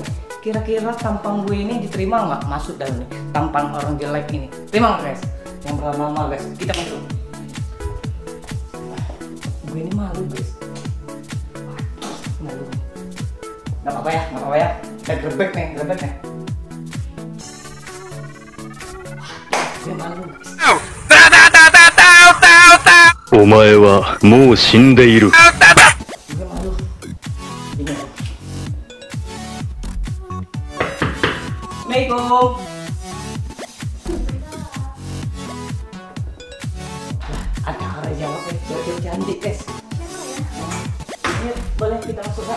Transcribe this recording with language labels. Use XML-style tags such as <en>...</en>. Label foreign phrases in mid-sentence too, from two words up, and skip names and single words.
<id>Kira-kira tampang gue ini diterima nggak masuk dalam nih? Tampang orang jelek ini, terima nggak guys? Yang bernama guys, kita masuk. Gue ini malu guys. Malu. Nggak apa-apa ya, nggak apa-apa ya. Kita gerebek nih, gerebek nih.</id> <ja>お前はもう死んでいる。</ja> <id>Assalamualaikum. Ada orang jawab ya, jawab cantik guys. Ini boleh kita masuk Kak?</id>